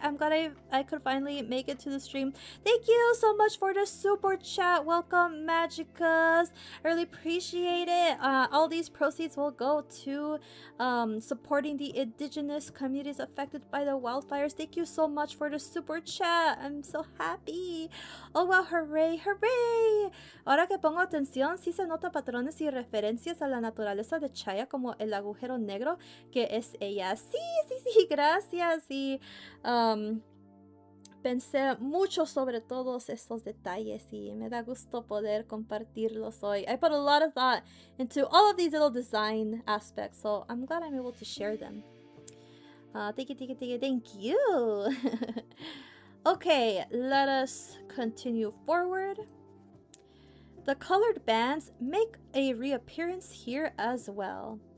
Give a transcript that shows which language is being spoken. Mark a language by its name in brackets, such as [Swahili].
[English] I'm glad I could finally make it to the stream. Thank you so much for the super chat. Welcome Magicus. I really appreciate it. All these proceeds will go to supporting the indigenous communities affected by the wildfires. Thank you so much for the super chat. I'm so happy. Oh wow, hooray. [Spanish] Ahora que pongo atención, sí se nota patrones y referencias a la naturaleza de Chaaya, como el agujero negro que es ella. Sí, gracias. Y pensé mucho sobre todos estos detalles y me da gusto poder compartirlos hoy. [English] I put a lot of thought into all of these little design aspects, so I'm glad I'm able to share them. Thank you. Okay, let us continue forward. The colored bands make a reappearance here as well.